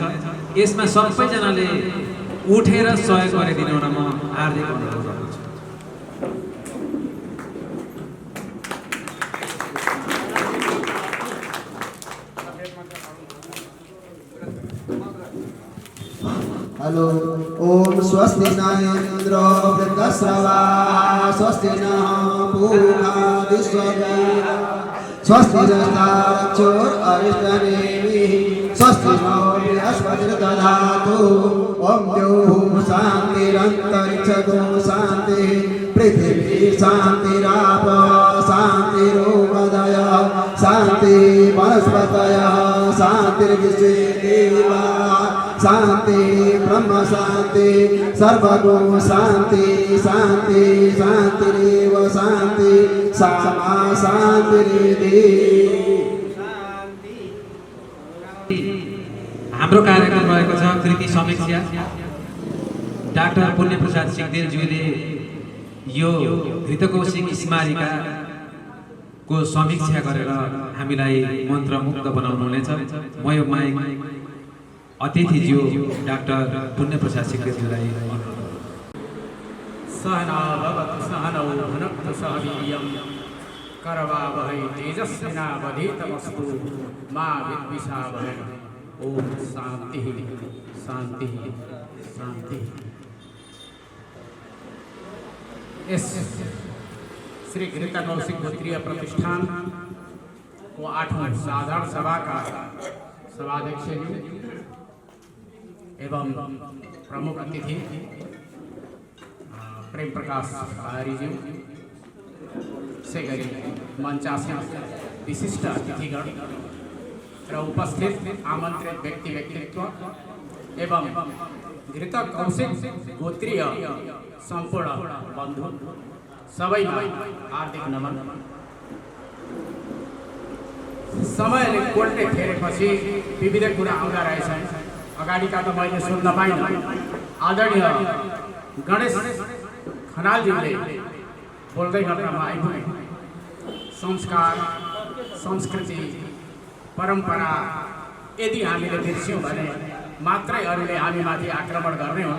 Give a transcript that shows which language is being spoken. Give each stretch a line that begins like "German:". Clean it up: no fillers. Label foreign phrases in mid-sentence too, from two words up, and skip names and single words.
Nepali: यसमा सबैजनाले उठेर सहयोग गरिदिनु न म हार्दिक अनुरोध गर्दछु।
Sanskrit: हेलो ओम स्वस्ति न इंद्र वृद्धश्रवा स्वस्ति न पूर्वा विश्ववेदा स्वस्ति नक्षोर अरिष्टनेमि स्वस्ति नो बृहस्पतिर्दधातु ओम द्यौः शान्तिरन्तरिक्षगो शान्तिः पृथिवी शान्तिराप शान्तिरोपदयः शान्तिः वनस्पतयः शान्तिर्विश्वे देवा शांति ब्रह्म शांति सर्वगो शांति शांति शांतिरेव शांति सामा शान्तिरेधि।
Nepali: हाम्रो कार्यक्रम रहेको छ कृति समीक्षा। डाक्टर पुण्यप्रसाद सिंहदेवज्यूले यो घृत कौशिक स्मारिकाको समीक्षा गरेर हामीलाई मन्त्रमुग्ध बनाउनुहुनेछ। म यो माइक अतिथिज्यू डाक्टर पुण्यप्रसाद सिंहदेवज्यूलाई
Sanskrit: सहना भवतु सहनौ भुनक्तु सह वीर्यं करवावहै तेजस्विनावधीतमस्तु मा विद्विषावहै। ओम शांति शांति शांति।
Hindi: इस श्री घृत कौशिक गोत्रीय प्रतिष्ठान को 8वां साधारण सभा का सभाध्यक्ष
Nepali: एवं प्रमुख अतिथि प्रेम प्रकाश आर्यज्यू से गरी मंचासीन विशिष्ट अतिथिगण र उपस्थित आमंत्रित व्यक्ति व्यक्तित्व एवं घृत कौशिक गोत्रीय संपूर्ण बन्धु सबैलाई हार्दिक नमन। समयले कोल्टे फेरेपछि विविध कुरा आउँदा रहेछन्। अगाडिका त मैले सुन्न पाइनँ। आदरणीय गणेश खनालज्यूले बोल्दै गर्दामा आइपुगे संस्कार संस्कृति परम्परा यदि हामीले बिर्स्यौँ भने मात्रै अरूले हामीमाथि आक्रमण गर्ने हो।